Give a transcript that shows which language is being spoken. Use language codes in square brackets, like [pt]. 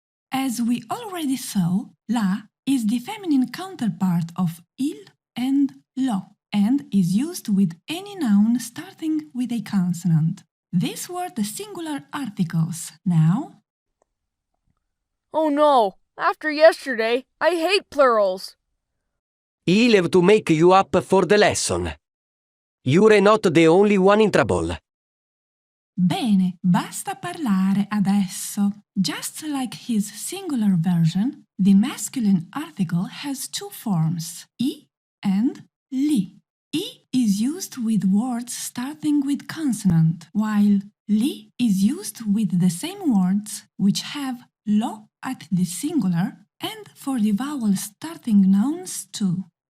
[en] As we already saw, la is the feminine counterpart of il and lo, and is used with any noun starting with a consonant. These were the singular articles. Now... Oh no, after yesterday, I hate plurals. I'll have to make you up for the lesson. You're not the only one in trouble. [it] Bene, basta parlare adesso. [en] Just like his singular version, the masculine article has two forms, I and li. I is used with words starting with consonant, while li is used with the same words which have lo at the singular and for the vowel starting nouns too.